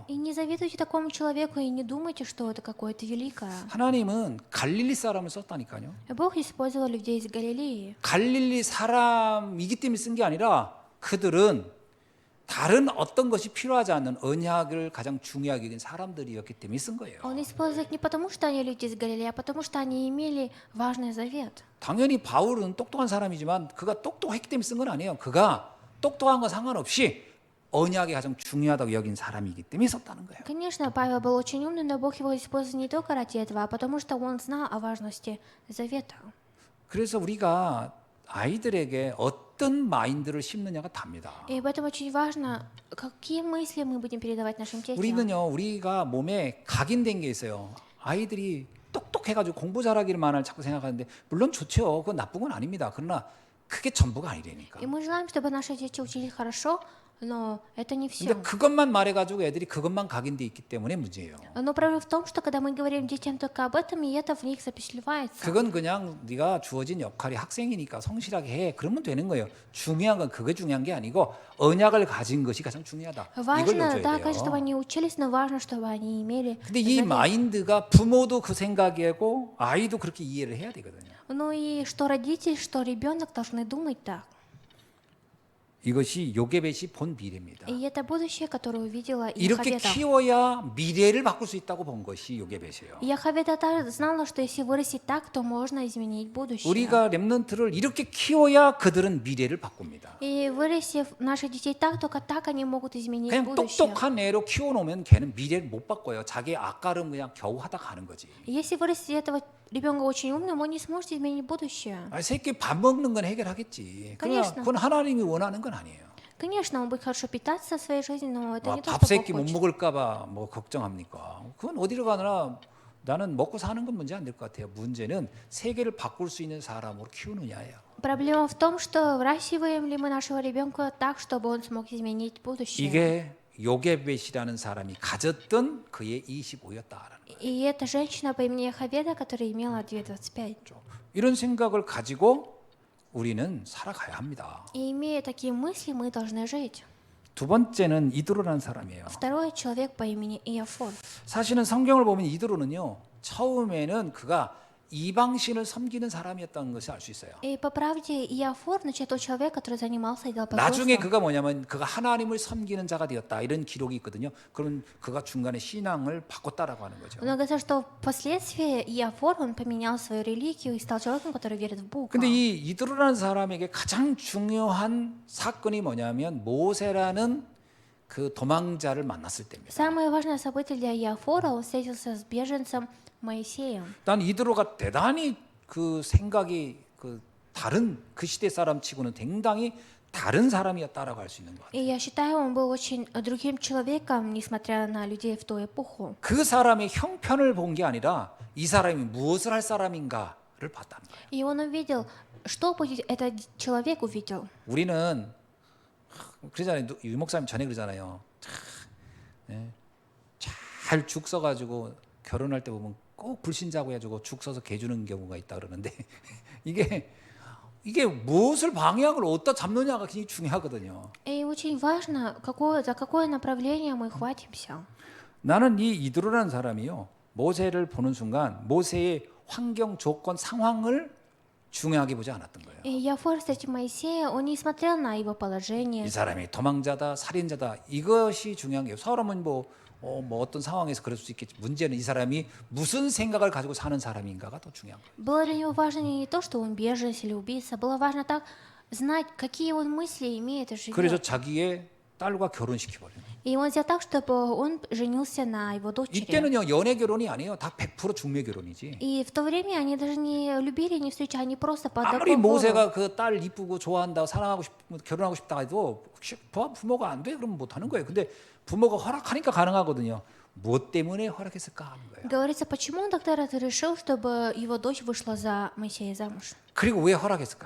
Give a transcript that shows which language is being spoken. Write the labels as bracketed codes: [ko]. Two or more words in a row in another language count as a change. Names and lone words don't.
[ru] И не завидуйте такому человеку и не думайте, что это какое-то великое. [ko] 하나님은 갈릴리 사람을 썼다니까요. [ru] Бог использовал людей из Галилеи. [ko] 갈릴리 사람이기 때문에 쓴 게 아니라 그들은 다른 어떤 것이 필요하지 않는 언약을 가장 중요하게 여긴 사람들이었기 때문에 쓴 거예요. [ru] Он использовал их не потому, что они люди из Галилеи, а потому, что они имели важный завет. [ko] 당연히 바울은 똑똑한 사람이지만 그가 똑똑했기 때문에 쓴 건 아니에요. 그가 똑똑한 건 상관없이 언약이 가장 중요하다고 여긴 사람이기 때문에 썼다는 거예요. [ru] Конечно, Павел был очень умный, но Бог его использовал не только ради этого, а потому что он знал о важности завета. [ko] 그래서 우리가 아이들에게 어떤 마인드를 심느냐가 답니다. [ru] И поэтому очень важно, какие мысли мы будем передавать нашим детям. [ko] 우리는요, 우리가 몸에 각인된 게 있어요. 아이들이 똑똑해가지고 공부 잘하기만을 자꾸 생각하는데 물론 좋죠. 그건 나쁜 건 아닙니다. 그러나 그게 전부가 아니라니까. [ru] И мы желаем, чтобы наши дети учились хорошо, Но это не [ko] 근데 [ru] все. [ko] 그것만 말해가지고 애들이 그것만 각인돼 있기 때문에 문제예요. [ru] Но проблема в том, что когда мы говорим детям только об этом, и это в них запечатлевается. [ko] 그건 그냥 네가 주어진 역할이 학생이니까 성실하게 해. 그러면 되는 거예요. 중요한 건 그게 중요한 게 아니고 언약을 가진 것이 가장 중요하다. 이걸 [ru] Важно, [ko] 여쭤야 [ru] да, конечно, чтобы [ko] 돼요. [ru] они учились, но важно, чтобы они имели [ko] 근데 이 [ru] завет. [ko] 마인드가 부모도 그 생각이고 아이도 그렇게 이해를 해야 되거든요. [ru] Ну и что родитель, что ребенок должны думать так. [ko] 이것이 요게벳이 본 미래입니다. [ru] И это будущее, которое увидела [ko] 이렇게 [ru] Яховета. [ko] 키워야 미래를 바꿀 수 있다고 본 것이 요게벳이에요. [ru] Яховета знала, что если вырастить так, то можно изменить будущее. [ko] 우리가 렘넌트를 이렇게 키워야 그들은 미래를 바꿉니다. [ru] И вырастив наших детей так, только так они могут изменить [ko] 그냥 [ru] будущее. [ko] 똑똑한 애로 키워놓으면 걔는 미래를 못 바꿔요. 자기 앞가름 그냥 겨우 하다 가는 거지. [ru] Если вырастить этого ребенка очень умным, он не сможет изменить будущее. [ko] 아니, 새끼 밥 먹는 건 해결하겠지. 그러나 [ru] конечно. [ko] 그건 하나님이 원하는 건 아니에요. [ru] Конечно, он будет хорошо питаться в своей жизни, но это не то, [ko] 밥 [ru] что [ko] 새끼 [ru] Бог [ko] 못 [ru] хочет. [ko] 먹을까봐 뭐 걱정합니까? 그건 어디로 가나 나는 먹고 사는 건 문제 안 될 것 같아요. 문제는 세계를 바꿀 수 있는 사람으로 키우느냐예요. [ru] Проблема в том, что выращиваем ли мы нашего ребенка так, чтобы он смог изменить будущее. [ko] 이게 요게벳이라는 사람이 가졌던 그의 25였다라는 거예요. [ru] И эта женщина по имени Яховеда, которая имела 2,25. [ko] 이런 생각을 가지고 우리는 살아가야 합니다. [ru] И имея такие мысли, мы должны жить. [ko] 두 번째는 이드로라는 사람이에요. [ru] Второй человек по имени Иофон. [ko] 사실은 성경을 보면 이드로는요. 처음에는 그가 이방신을 섬기는 사람이었다는 것을 알 수 있어요. [ru] И по правде Иофор, значит, тот человек, который занимался [ko] 나중에 [ru] идолопоклонством. [ko] 그가 뭐냐면 그가 하나님을 섬기는 자가 되었다 이런 기록이 있거든요. 그럼 그가 중간에 신앙을 바꿨다라고 하는 거죠. [ru] Но говорится, что впоследствии Иофор, он поменял свою религию и стал человеком, который верит в Бога. [ko] 근데 이 이드로라는 사람에게 가장 중요한 사건이 뭐냐면 모세라는 그 도망자를 만났을 때입니다. [ru] Самое важное событие для Иофора, он встретился с беженцем Моисеем. [ko] 난 이드로가 대단히 그 생각이 그 다른 그 시대 사람치고는 굉장히 다른 사람이었다라고 할 수 있는 것 같아요. [ru] И я считаю, он был очень другим человеком, несмотря на людей в ту эпоху. [ko] 그 사람의 형편을 본 게 아니라 이 사람이 무엇을 할 사람인가를 봤다는 거예요. [ru] И он увидел, что будет этот человек увидел. [ko] 우리는 그러잖아요. 유 목사님 전에 그러잖아요. 잘 죽 써가지고 결혼할 때 보면 꼭 불신자고 해가지고 죽 써서 개 주는 경우가 있다 그러는데 이게 무엇을 방향을 어디다 잡느냐가 굉장히 중요하거든요. [ru] И очень важно, за какое направление мы хватимся. [ko] 나는 이 이드로라는 사람이요. 모세를 보는 순간 모세의 환경, 조건, 상황을 중요하게 보지 않았던 거예요. [ru] И Иофор, кстати, Моисея, он не смотрел на его положение. [ko] 이 사람이 도망자다, 살인자다 이것이 중요한 게요. 사람은 뭐 어떤 상황에서 그럴 수 있겠지. 문제는 이 사람이 무슨 생각을 가지고 사는 사람인가가 더 중요한 거예요. [ru] Было для него важно не то, что он беженец или убийца, было важно так знать, какие он мысли имеет и [ko] 그래서 [ru] живет. [ko] 자기의 딸과 결혼시켜버려요. [ru] И он сделал так, чтобы он женился на его дочери. [ko] 이때는요 연애 결혼이 아니에요. 다 100% 중매 결혼이지. [ru] И в то время они даже не любили, не встречали, они просто по [ko] 아무리 [ru] договору. [ko] 모세가 그 딸 이쁘고 좋아한다, 사랑하고 싶, 결혼하고 싶다 해도 부모가 안 돼, 그러면 못 하는 거예요. 근데 부모가 허락하니까 가능하거든요. 무엇 때문에 허락했을까 하는 거예요. [ru] Говорится, почему он тогда разрешил, чтобы его дочь вышла за Моисея замуж? [ko] 그리고 왜 허락했을까요?